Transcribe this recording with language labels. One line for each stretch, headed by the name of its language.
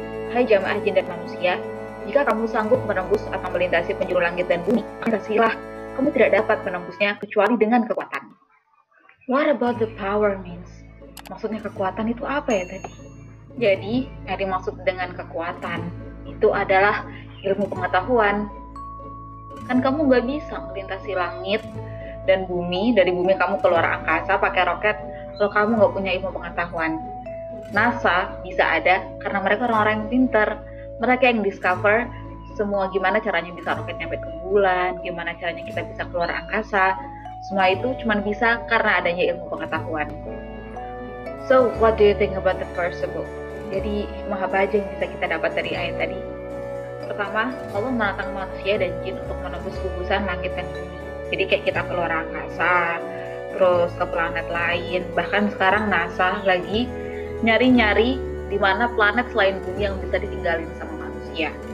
Indonesian: Hai jamaah jin dan manusia, jika kamu sanggup menembus atau melintasi penjuru langit dan bumi, bersilah, kamu tidak dapat menembusnya kecuali dengan kekuatan.
English: What about the power means?
Indonesian: Maksudnya kekuatan itu apa ya tadi? Jadi, yang dimaksud dengan kekuatan itu adalah ilmu pengetahuan. Kan kamu nggak bisa melintasi langit dan bumi, dari bumi kamu keluar angkasa pakai roket kalau kamu nggak punya ilmu pengetahuan. NASA bisa ada karena mereka orang-orang yang pintar. Mereka yang discover semua gimana caranya bisa roket nyampe ke bulan, gimana caranya kita bisa keluar angkasa. Semua itu cuma bisa karena adanya ilmu pengetahuan.
English: So, what do you think about the first book?
Indonesian: Jadi, hikmah apa aja yang bisa kita dapat dari ayat tadi? Pertama, Allah menantang manusia dan jin untuk menembus gugusan langit dan bumi. Jadi kayak kita keluar angkasa, terus ke planet lain. Bahkan sekarang NASA lagi nyari-nyari di mana planet selain bumi yang bisa ditinggalin sama manusia.